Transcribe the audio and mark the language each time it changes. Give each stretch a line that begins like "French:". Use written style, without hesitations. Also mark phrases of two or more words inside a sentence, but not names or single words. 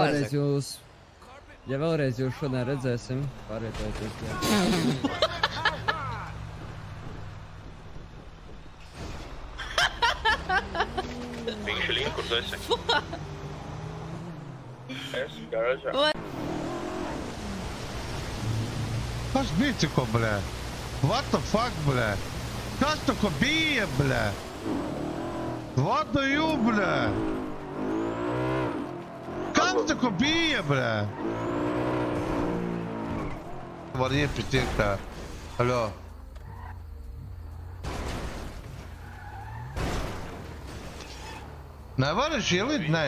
Latvian: Ja vēlreiz jūs šodien redzēsim, pārvietojoties, jā. Viņš ir līdz, kur tu esi? Es garažā. Kas bija tikko, blē?
English: What the fuck,
Latvian: blē? Kas tikko bija, blē?
English: What do you,
Latvian: blē? Kas tikko bija, blē? Var iepīt iekšā. Aļo. Nevar es ielīt? Nē.